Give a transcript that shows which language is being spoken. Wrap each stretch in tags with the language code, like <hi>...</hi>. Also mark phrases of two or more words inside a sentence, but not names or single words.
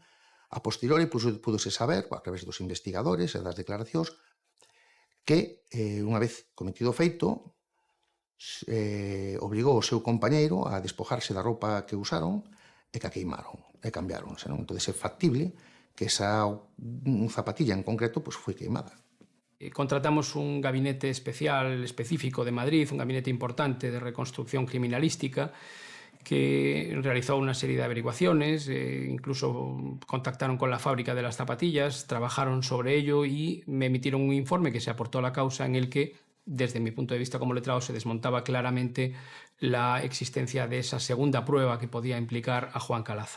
<gl>A posteriori púdose saber, a través dos investigadores e das declaracións, que unha vez cometido o feito obrigou o seu compañeiro a despojarse da roupa que usaron e que a queimaron e cambiáronse. Non? Entón, é factible que esa zapatilla en concreto pues, foi queimada.</gl> <es>Contratamos un gabinete específico de Madrid, un gabinete importante de reconstrucción criminalística, que realizó una serie de averiguaciones, incluso contactaron con la fábrica de las zapatillas, trabajaron sobre ello y me emitieron un informe que se aportó a la causa en el que desde mi punto de vista como letrado, se desmontaba claramente la existencia de esa segunda prueba que podía implicar a Juan Calaza.</es>